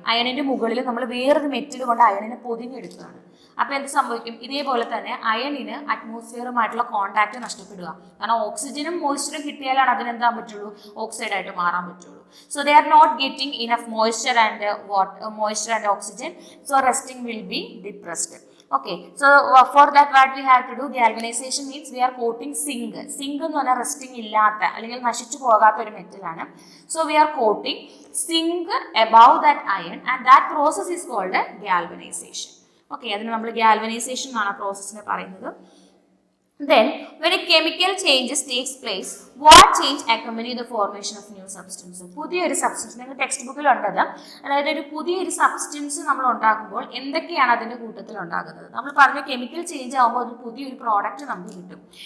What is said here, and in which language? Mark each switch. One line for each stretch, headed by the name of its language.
Malayalam: അയണിന്റെ മുകളിൽ നമ്മൾ വേറൊരു മെറ്റൽ കൊണ്ട് അയണിനെ പൊതിഞ്ഞെടുക്കുകയാണ്. അപ്പൊ എന്ത് സംഭവിക്കും? ഇതേപോലെ തന്നെ അയണിന് അറ്റ്മോസ്ഫിയറുമായിട്ടുള്ള കോൺടാക്ട് നഷ്ടപ്പെടുക. കാരണം ഓക്സിജനും മോയ്സ്ചറും കിട്ടിയാലാണ് അതിനെന്താ പറ്റുള്ളൂ? ഓക്സൈഡ് ആയിട്ട് മാറാൻ പറ്റുള്ളൂ.
English: So they are not getting enough moisture and oxygen. So rusting will be depressed. Okay, so for that what we have to do, galvanization means we are coating zinc.
Malayalam: Zinc എന്ന് പറഞ്ഞാൽ resting ഇല്ലാത്ത അല്ലെങ്കിൽ നശിച്ചു പോകാത്ത ഒരു മെറ്റലാണ്.
English: So we are coating zinc above that iron and that process is called galvanization.
Malayalam: Okay, അതിന് നമ്മൾ galvanization എന്നാണ് പ്രോസസ്സിനെ പറയുന്നത്.
English: Then when a chemical changes takes place, what change accompany the formation of new substance?
Malayalam: പുതിയൊരു substance നിങ്ങൾ text ബുക്കിൽ ഉണ്ടത്. അതായത് ഒരു പുതിയൊരു സബ്സ്റ്റൻസ് നമ്മൾ ഉണ്ടാക്കുമ്പോൾ എന്തൊക്കെയാണ് അതിൻ്റെ കൂട്ടത്തിൽ ഉണ്ടാകുന്നത്? നമ്മൾ പറഞ്ഞ കെമിക്കൽ ചേഞ്ച് ആകുമ്പോൾ ഒരു പുതിയൊരു പ്രോഡക്റ്റ് നമുക്ക് കിട്ടും.